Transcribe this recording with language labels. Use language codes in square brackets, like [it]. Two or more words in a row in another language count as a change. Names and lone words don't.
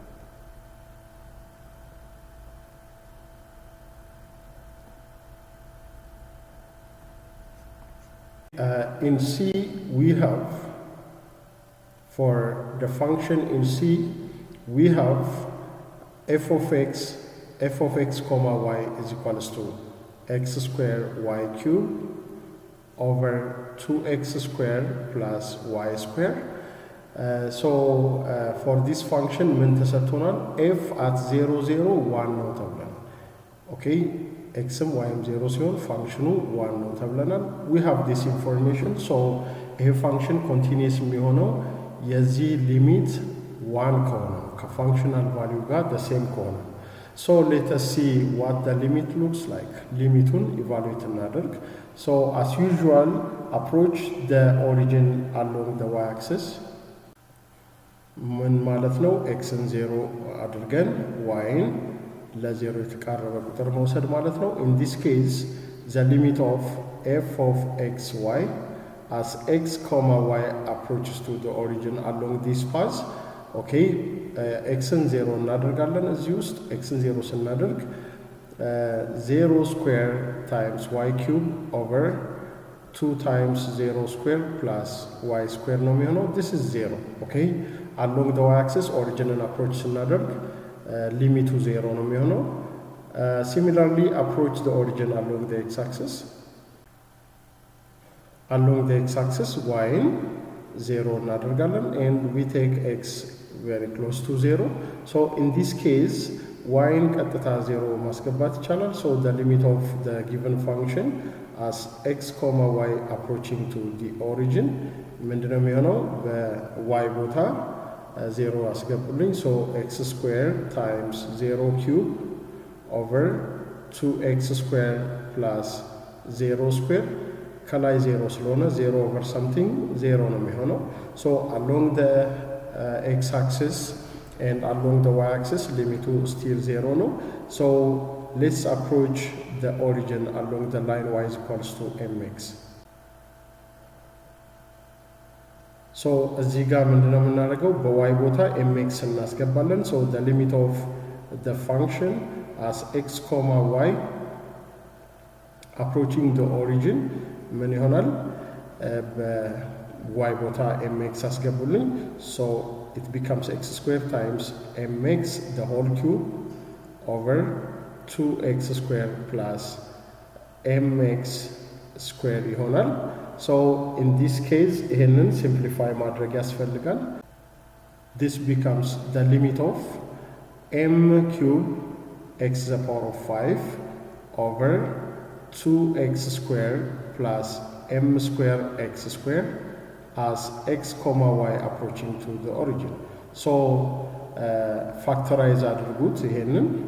[en] In C we have for the function in C we have f of x comma y is equals to x square y cube over 2x square plus y square. So for this function [am] ምን ተሰጥቶናል [en] f at 0 0 1 [am] ነው ተብሏል. okay xም yም 0 ሲሆን ፋንክሽኑ 1 ነው ተብለናል. [en] we have this information. [am] so ይሄ ፋንክሽን ኮንቲኒየስ የሚሆነው የዚህ ሊሚት 1 ከሆነ ከፋንክሽናል ቫልዩ ጋር [en] the same [am] ከሆነ. [en] so let us see what the limit looks like. [am] ሊሚቱን ኢቫሉዌት እናደርግ. [en] so as usual approach the origin along the y-axis. [am] ምን ማለት ነው xን 0 አድርገን yን ለዜሮ የተቃረበ ቁጥር መውሰድ ማለት ነው. [en] in this case the limit of f of x y as x comma y approaches to the origin along this path. okay [am] xን 0 እናደርጋለን እዚህ ውስጥ xን 0 ስናደርግ [en] 0 square times y cube over 2 times 0 square plus y square [am] ነው የሚሆነው። [en] this is 0 okay along the y axis [am] ኦሪጂንን አፕሮች ስናደርግ ሊሚቱ 0 ነው የሚሆነው። [en] similarly approach the origin along the x axis [am] y-ን 0 እናደርጋለን [en] and we take x very close to 0 so in this case [am] y-ን ቀጥታ 0 ማስገባት ይቻላል። [en] so the limit of the given function as x, y approaching to the origin [am] ምንድነው የሚሆነው? በy ቦታ 0 አስገቡልኝ [en] so x square times 0 cube over 2x square plus 0 square [am] ከላይ 0 ስለሆነ [en] 0 over something 0 ነው የሚሆነው so along the x axis and along the y axis limit still 0 ነው so let's approach the origin along the line y is equals to mx so [am] እዚህ ጋር ምንድነው የምናደርገው? በy ቦታ mx እናስገባለን [en] so the limit of the function as x, y approaching the origin [am] ምን ይሆናል? በy ቦታ mx አስገቡልኝ [en] so it becomes x square times mx the whole cube over 2x square plus mx square ይሆናል so in this case [am] ይሄንን simplify ማድረግ ያስፈልጋል [en] this becomes the limit of m cube x to the power of 5 over 2x square plus m square x square as x, y approaching to the origin so factorize [am] አድርጉት ይሄንን